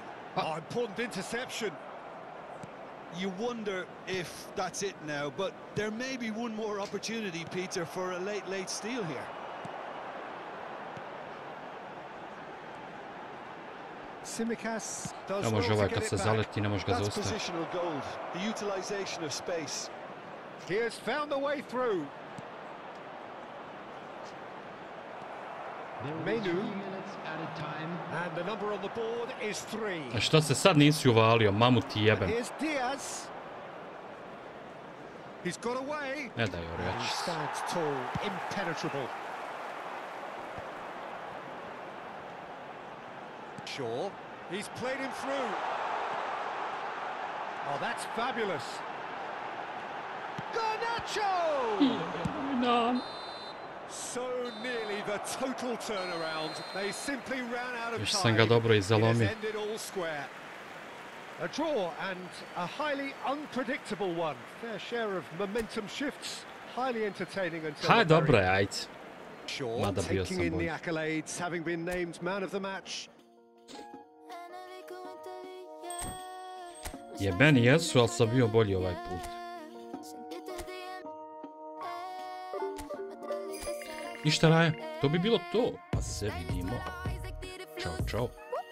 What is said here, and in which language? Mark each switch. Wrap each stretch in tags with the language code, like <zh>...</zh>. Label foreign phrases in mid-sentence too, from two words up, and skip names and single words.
<en>Oh, important interception. You wonder if that's it now, but there may be one more opportunity, Peter, for a late steal here. Simicas does</en> <bs>Ne može</bs> <en>well</en> <bs>ovaj to kad</bs> <en>get</en> <bs>se</bs> <en>it back.</en> <bs>zaleti, ne može ga</bs> <en>That's</en> <bs>zaustaviti.</bs> <en>positional gold, the utilisation of space. He has found the way through. Menu. And the number on the board is 3.</en> <bs>A što se sad nisi uvalio, mamu ti jebem.</bs> <en>Here's Diaz. He's got away.</en> <bs>Ne daj</bs> <en>He</en> <bs>orjači.</bs> <en>stands tall, impenetrable. Shaw. He's played him through. Oh, that's fabulous. Garnacho! So nearly the total turnaround. They simply ran out of</en> <bs>Još</bs> <en>time.</en> <bs>sam ga dobro i</bs> <en>It has</en> <bs>zalomio.</bs> <en>ended all square. A draw and a highly unpredictable one. Fair share of momentum shifts. Highly entertaining until</en> <bs>Haj,</bs> <en>the very</en> <bs>dobro je, ajde.</bs> <en>Shaw</en> <bs>Mada bio</bs> <en>taking</en> <bs>sam</bs> <en>in the</en> <bs>bolji.</bs> <en>accolades, having been named man of the match.</en> <bs>Jebeni jesu, ali sam bio bolji ovaj put. Ništa raja, to bi bilo to. Pa se vidimo. Ćao, čao.</bs>